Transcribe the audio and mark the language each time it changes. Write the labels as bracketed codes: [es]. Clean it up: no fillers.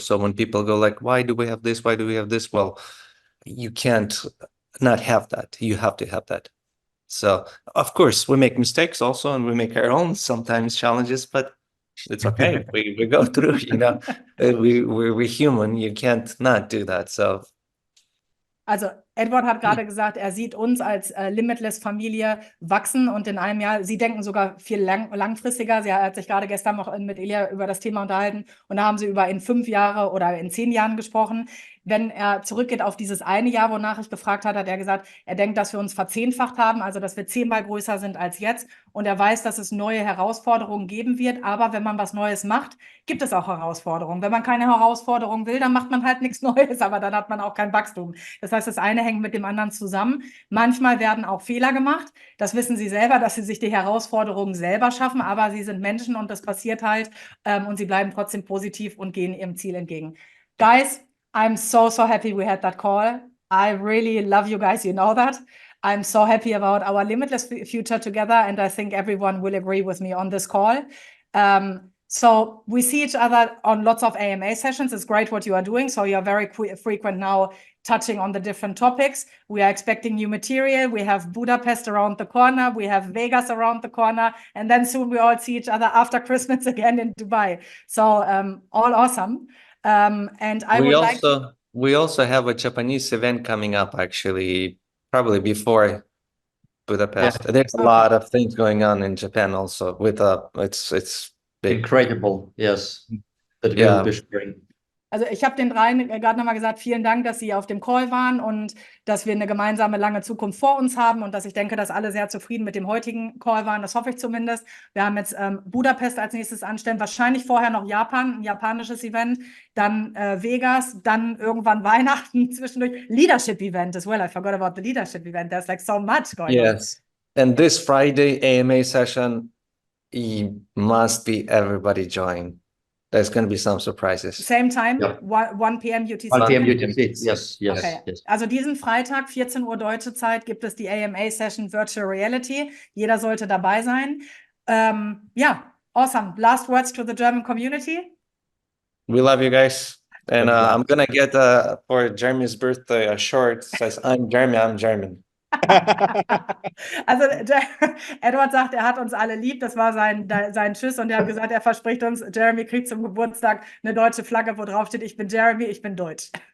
[en] So when people go like, why do we have this? Why do we have this? Well, you can't not have that. You have to have that. So of course we make mistakes also, and we make our own sometimes challenges, but it's okay. we go through, you know, we're human. You can't not do that. So. [de] Also Edward hat gerade gesagt, er sieht uns als Limitless-Familie wachsen und in einem Jahr, sie denken sogar viel langfristiger. Er hat sich gerade gestern noch mit Ilya über das Thema unterhalten und da haben sie über in 5 Jahre oder in 10 Jahren gesprochen. Wenn er zurückgeht auf dieses eine Jahr, wonach ich gefragt habe, hat er gesagt, er denkt, dass wir uns verzehnfacht haben, also dass wir 10-mal größer sind als jetzt. Und er weiß, dass es neue Herausforderungen geben wird. Aber wenn man was Neues macht, gibt es auch Herausforderungen. Wenn man keine Herausforderung will, dann macht man halt nichts Neues, aber dann hat man auch kein Wachstum. Das heißt, das eine hängt mit dem anderen zusammen. Manchmal werden auch Fehler gemacht. Das wissen sie selber, dass sie sich die Herausforderungen selber schaffen. Aber sie sind Menschen und das passiert halt. Und sie bleiben trotzdem positiv und gehen ihrem Ziel entgegen. [en] Guys, I'm so happy we had that call. I really love you guys, you know that. I'm so happy about our limitless future together, and I think everyone will agree with me on this call. So we see each other on lots of AMA sessions. It's great what you are doing. So you're very frequent now touching on the different topics. We are expecting new material. We have Budapest around the corner. We have Vegas around the corner. And then soon we all see each other after Christmas again in Dubai. So all awesome. And I we also have a Japanese event coming up, actually, probably before Budapest. Yeah. There's a lot of things going on in Japan also with it's big. Incredible, yes. That we will be sharing. [de] Also ich habe den dreien gerade nochmal gesagt, vielen Dank, dass Sie auf dem Call waren und dass wir eine gemeinsame lange Zukunft vor uns haben und dass ich denke, dass alle sehr zufrieden mit dem heutigen Call waren. Das hoffe ich zumindest. Wir haben jetzt Budapest als nächstes anstellen, wahrscheinlich vorher noch Japan, ein japanisches Event, dann Vegas, dann irgendwann Weihnachten zwischendurch. [en] Leadership Event as well. I forgot about the leadership event. There's like so much going on. Yes. And this Friday AMA session, you must be everybody join. There's going to be some surprises. Same time, yeah. 1 p.m. UTC. 1 p.m. UTC, yes. Okay. Yes. [de] Also diesen Freitag, 14 Uhr deutsche Zeit, gibt es die AMA-Session Virtual Reality. Jeder sollte dabei sein. [en] Yeah, awesome. Last words to the German community? We love you guys. And I'm going to get for Jeremy's birthday a shirt that says, I'm Jeremy, I'm German. [de] Also Edward sagt, er hat uns alle lieb, das war sein Tschüss und er hat gesagt, er verspricht uns, Jeremy kriegt zum Geburtstag eine deutsche Flagge, wo drauf steht, ich bin Jeremy, ich bin deutsch.